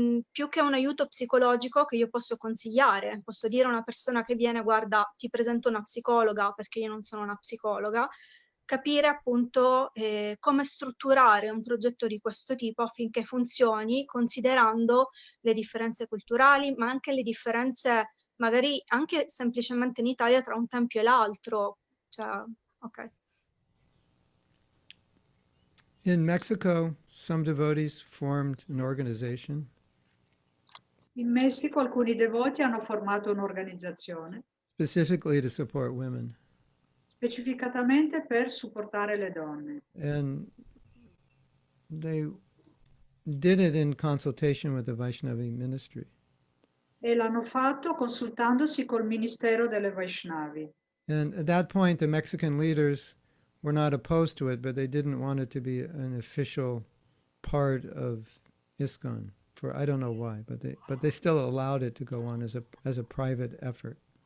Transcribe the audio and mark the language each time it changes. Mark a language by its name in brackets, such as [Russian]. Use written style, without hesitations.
[Italian] Più che un aiuto psicologico che io posso consigliare, posso dire a una persona che viene, guarda, ti presento una psicologa, perché io non sono una psicologa, capire appunto come strutturare un progetto di questo tipo affinché funzioni, considerando le differenze culturali, ma anche le differenze magari anche semplicemente in Italia tra un tempio e l'altro. Cioè, ok. [English] In Mexico, some devotees formed an organization. [Italian] In Messico alcuni devoti hanno formato un'organizzazione [English] Specifically to support women. [Italian] specificatamente per supportare le donne. [English] And they did it in consultation with the Vaishnavi ministry. [Italian] E l'hanno fatto consultandosi col Ministero delle Vaishnavi. [English] And at that point, the Mexican leaders were not opposed to it, but they didn't want it to be an official part of ISKCON. For I don't know why, but they still allowed it to go on as a private effort.